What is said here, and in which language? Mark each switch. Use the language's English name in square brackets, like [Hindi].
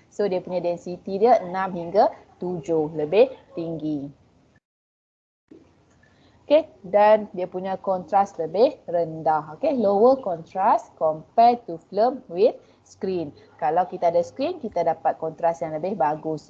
[Malay] So dia punya density dia 6 hingga 7, lebih tinggi. Okay, dan dia punya kontras lebih rendah. [English] Okay, lower contrast compared to film with screen. [Malay] Kalau kita ada screen, kita dapat kontras yang lebih bagus.